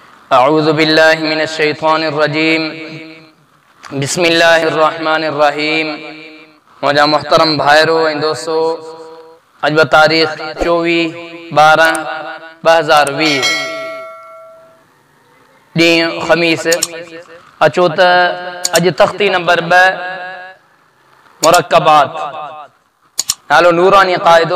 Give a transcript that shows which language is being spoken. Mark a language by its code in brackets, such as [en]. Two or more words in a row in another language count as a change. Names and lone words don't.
[ar] أعوذ بالله من الشيطان الرجيم بسم الله الرحمن الرحيم. [sd] मुझा मोहतरम भाइरो ऐं दोस्तो, अज तारीख़ 24/12/2020 ॾींहुं ख़मीस। अचो त अज तख़्ती नंबर 2 मुरक्कबात नालो नूरानी क़ाइदो।